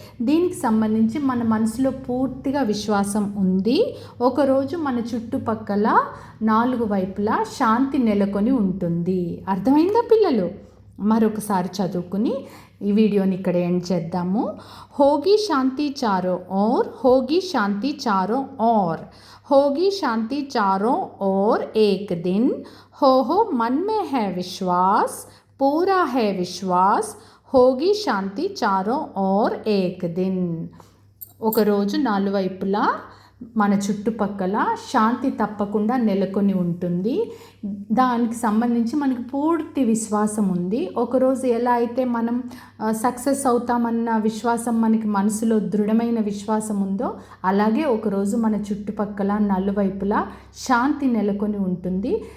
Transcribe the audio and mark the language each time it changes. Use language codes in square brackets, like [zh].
[te] దీనికి సంబంధించి మన మనసులో పూర్తిగా విశ్వాసం ఉంది. ఒకరోజు మన చుట్టుపక్కల 4 వైపులా శాంతి నెలకొని ఉంటుంది. అర్థమైందా పిల్లలు? మరొకసారి చదువుకుని ఈ వీడియోని ఇక్కడ ఎండ్ చేద్దాము. [hi] హోగి శాంతి చారోं ओर, होगी शांति चारों ओर, होगी शांति चारों ओर एक दिन, हो मन में है विश्वास, पूरा है विश्वास, होगी शांति चारों ओर एक दिन. [te] ఒకరోజు 4 వైపులా మన చుట్టుపక్కల శాంతి తప్పకుండా నెలకొని ఉంటుంది. దానికి సంబంధించి మనకి పూర్తి విశ్వాసం ఉంది. ఒకరోజు ఎలా అయితే మనం సక్సెస్ అవుతామన్న విశ్వాసం మనకి మనసులో దృఢమైన విశ్వాసం ఉందో, అలాగే ఒకరోజు మన చుట్టుపక్కల నలువైపులా శాంతి నెలకొని ఉంటుంది.